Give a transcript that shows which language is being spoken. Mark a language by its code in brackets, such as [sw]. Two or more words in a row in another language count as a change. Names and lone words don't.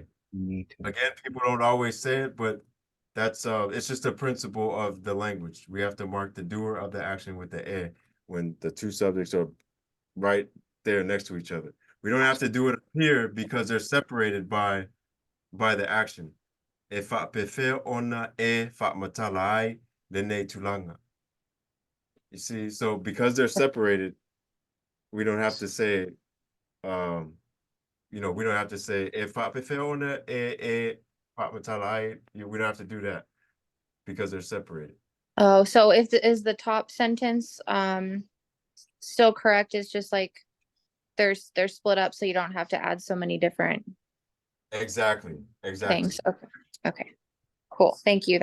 [en] Again, people don't always say it, but that's it's just a principle of the language. We have to mark the doer of the action with the A when the two subjects are right there next to each other. We don't have to do it here because they're separated by the action. [sm] E fa'apefe ona e fa'amatalai lene tulanga. [en] You see, so because they're separated, we don't have to say, we don't have to say [sm] e fa'apefe ona e fa'amatalai. [en] We don't have to do that because they're separated. Oh, so is the top sentence still correct? It's just like they're split up so you don't have to add so many different Exactly. things. Okay. Okay. Cool. Thank you.